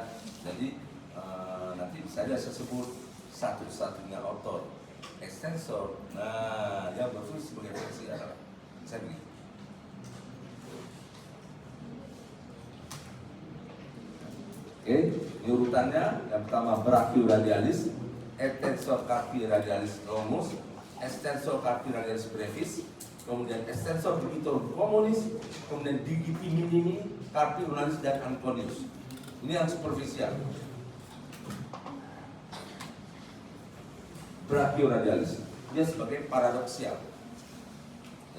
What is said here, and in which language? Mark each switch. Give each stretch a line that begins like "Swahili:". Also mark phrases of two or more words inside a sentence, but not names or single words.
Indonesian: Jadi nanti bisa aja saya sebut satu-satunya otot extensor. Nah, yang berfungsi sebagai fleksi adalah saya begini. Oke, ini urutannya. Yang pertama
Latin: brachioradialis, extensor carpi radialis longus, extensor carpi radialis brevis, kemudian extensor digitorum communis, kemudian digiti minimi, carpi ulnaris dan antonius.
Indonesian: Ini yang superficial. Brachioradialis, dia sebagai paradoksial. Ya.